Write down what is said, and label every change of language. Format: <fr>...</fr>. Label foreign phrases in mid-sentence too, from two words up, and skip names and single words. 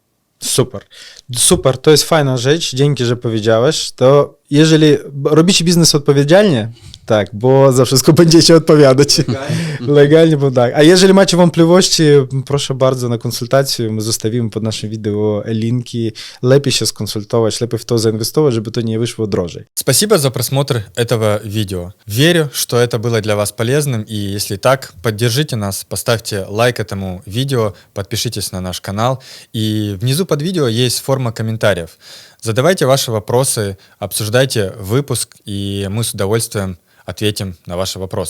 <pl>Super, to jest fajna rzecz, dzięki, że powiedziałeś. To jeżeli robicie biznes odpowiedzialnie, tak, bo za wszystko będziecie odpowiadać. Legalnie, bo tak. A jeżeli macie wątpliwości, proszę bardzo na konsultację, my zostawimy pod naszym wideo linki. Lepiej się сконсультовать, lepiej</pl> <ru>в то заинвестовать,</ru> <pl>żeby to nie wyszło drożej.</pl> <ru>Спасибо за просмотр этого видео. Верю, что это было для вас полезным, и если так, поддержите нас, поставьте лайк этому видео, подпишитесь на наш канал, и внизу под видео есть форма комментариев. Задавайте ваши вопросы, обсуждайте выпуск, и мы с удовольствием ответим на ваши вопросы.</ru>